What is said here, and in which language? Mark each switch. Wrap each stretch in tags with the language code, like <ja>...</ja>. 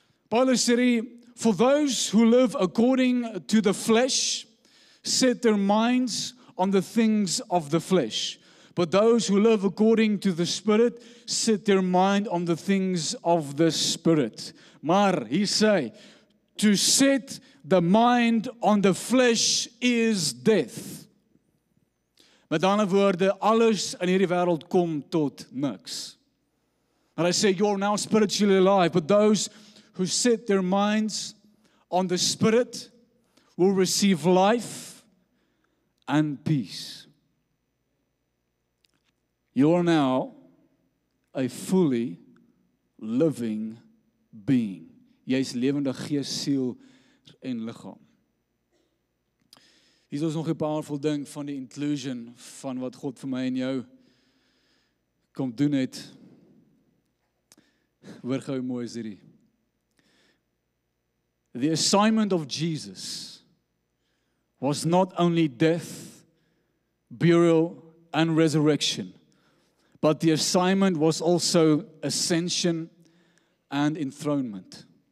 <en>Paulus sê, for those who live according to the flesh, set their minds on the things of the flesh. But those who live according to the Spirit, set their mind on the things of the Spirit.</en> <af>Maar, hy sê,</af> <en>to set the mind on the flesh is death.</en> <af>Met ander woorde, alles in hierdie wêreld kom tot niks.</af> <en>And I say, you're now spiritually alive, but those who set their minds on the Spirit will receive life and peace. You are now a fully living being.</en> <af>Jy is lewende gees, siel en liggaam. Hier is ons nog 'n powerful ding van die inclusion van wat God vir my en jou kom doen het. Hoor gou mooi is hierdie.</af> <en>The assignment of Jesus was not only death, burial and resurrection, but the assignment was also ascension and enthronement.</en>